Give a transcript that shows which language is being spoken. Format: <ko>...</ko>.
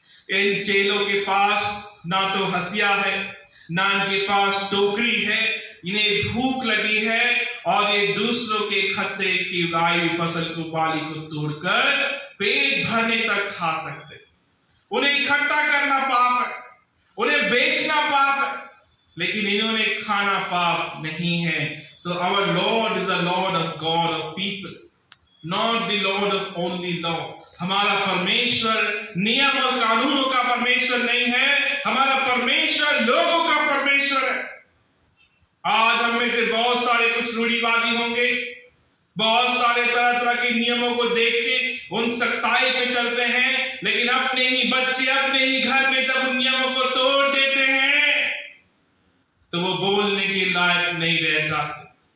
<hi>इन चेलों के पास ना तो हसिया है, ना इनके पास टोकरी है, इन्हें भूख लगी है, और ये दूसरों के खत्ते की उगाई हुई फसल को, बाली को तोड़कर पेट भरने तक खा सकते। उन्हें इकट्ठा करना पाप है, उन्हें बेचना पाप है, लेकिन इन्होंने खाना पाप नहीं है।</hi> <en>तो our Lord is the Lord of God of people, not the Lord of only law.</en> <hi>हमारा परमेश्वर नियम और कानूनों का परमेश्वर नहीं है, हमारा परमेश्वर लोगों का परमेश्वर है। आज हम में से बहुत सारे कुछ रूढ़िवादी होंगे, बहुत सारे तरह तरह के नियमों को देख के उन सख्ताई पे चलते हैं, लेकिन अपने ही बच्चे अपने ही घर में जब उन नियमों को तोड़ देते हैं, तो वो बोलने के लायक नहीं रह जाते।</hi>